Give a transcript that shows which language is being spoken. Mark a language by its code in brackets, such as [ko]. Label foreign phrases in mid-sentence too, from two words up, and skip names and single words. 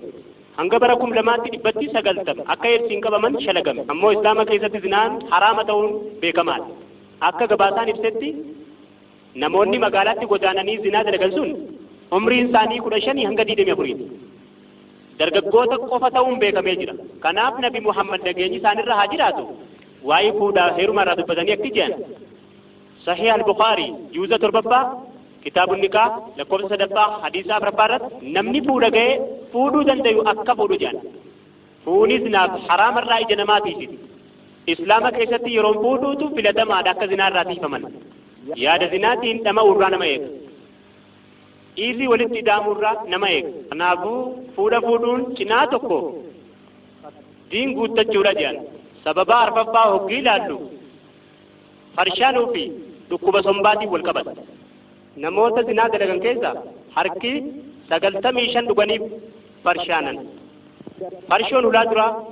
[om] hanga bara 2090 akka eebsiin qabaman shalagame ammoo islaama keessatti zinaan haraama ta'uun beekamaadha akka gabaasaan ibsetti namoonni magaalaatti godaananii zinaa dalagan sun umriin isaanii 15 hanga 24 dargaggoota qofa ta'uun beekamee jira kanaaf nabi Muhammad nageenyi isaanirra haa jiraatu waa'ee fuudhaa heerumaa irraa dubbatanii akka jedhan Sahih al-Bukhari juuza 7 kitaabun nikaa lakkoofsa 3 hadiisa 4 irratti namni fuudha ga'ee fuudhuu dandayu akka fuudhu jedhan fuunis naaf haraamarraa ija namaatiif islaama keessatti yeroo fuudhuutu filatamaadha akka zinaarraa tiifaman yaada zinaatiin dhama'uurraa nama eega dhiirri walitti daamuurraa nama eega kanaafuu fuudhuun cinaa tokko diin guuttachuudha jedhan sababaa arfaffaa hoggii ilaallu farshaanuu fi dhukkuba sombaatiin wal qabata namoota zinaa dalagan keessa harki 95 dhuganiif farshaanan farshoon ulaa duraa